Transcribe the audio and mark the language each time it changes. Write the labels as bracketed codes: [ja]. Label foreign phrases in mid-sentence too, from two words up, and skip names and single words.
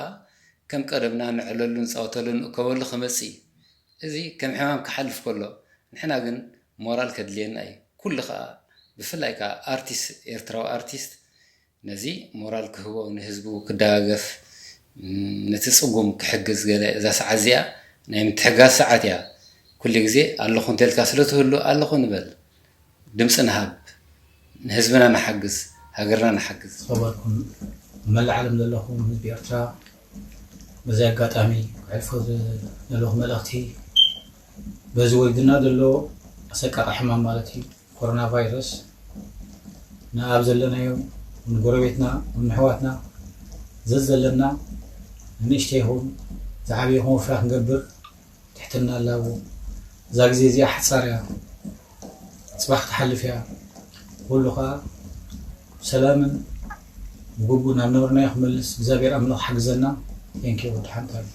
[ti] ከም ቀደምና ንዕለሉ ንፃወተሉ ንእከበሉ ክመፅእ እዚ ከም ሕማም ክሓልፍ ከሎ ንሕና ግን ሞራል ከድልየና እዩ ኩሉ ኸኣ ብፍላይ ከዓ ኣርቲስት ኤርትራዊ ኣርቲስት ነዚ ሞራል ክህቦ ንህዝቡ ክደጋገፍ ነቲ ፅጉም ክሕግዝ ገለ እዛ ሰዓት እዚኣ ናይ ምትሕጋዝ ሰዓት እያ ኩሉ ግዜ ኣለኹ እንተልካ ስለትህሉ ኣለኹ ንበል ድምፂ ንሃብ ንህዝብና ንሓግዝ ሃገርና ንሓግዝ [ar] صبركم ملء العالم لكم [ti] ህዝቢ ኤርትራ በዚ ኣጋጣሚ ክዕልፎ ዘለኹ መልእኽቲ በዚ ወይድና ዘሎ ኣሰቃቂ ሕማም ማለት እዩ ኮሮና ቫይረስ ንኣብ ዘለናዮ ንጎረቤትና ንኣሕዋትና ዘዘለና ንእሽተይ ይኹን ዝዓበየ ይኹን ወፍራ ክንገብር ትሕትና ኣለዎ እዛ ግዜ እዚኣ ሓፃር እያ ፅባሕ ክትሓልፍ እያ ኩሉ ከዓ ሰላምን ብግቡእ ናብ ነበርናዮ ክመልስ እግዚኣብሔር ኣምላኽ ሓግዘና ቴንኪዩ ወዲ ሓንቲ